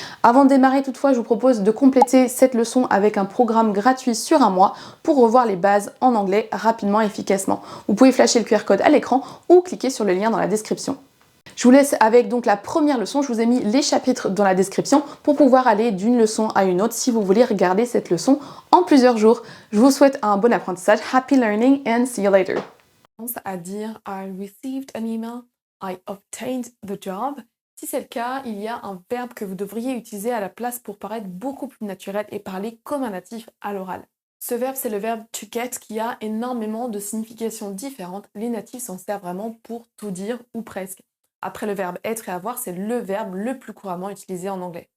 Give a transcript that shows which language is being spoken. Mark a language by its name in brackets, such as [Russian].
[French] Avant de démarrer toutefois, je vous propose de compléter cette leçon avec un programme gratuit sur un mois pour revoir les bases en anglais rapidement et efficacement. Vous pouvez flasher le QR code à l'écran ou cliquer sur le lien dans la description. Je vous laisse avec donc la première leçon, je vous ai mis les chapitres dans la description pour pouvoir aller d'une leçon à une autre si vous voulez regarder cette leçon en plusieurs jours. Je vous souhaite un bon apprentissage, [English] happy learning and see you later. [French] À dire [English] I received an email, I obtained the job. [French] Si c'est le cas, il y a un verbe que vous devriez utiliser à la place pour paraître beaucoup plus naturel et parler comme un natif à l'oral. Ce verbe, c'est le verbe to get qui a énormément de significations différentes. Les natifs s'en servent vraiment pour tout dire ou presque. Après le verbe être et avoir, c'est le verbe le plus couramment utilisé en anglais.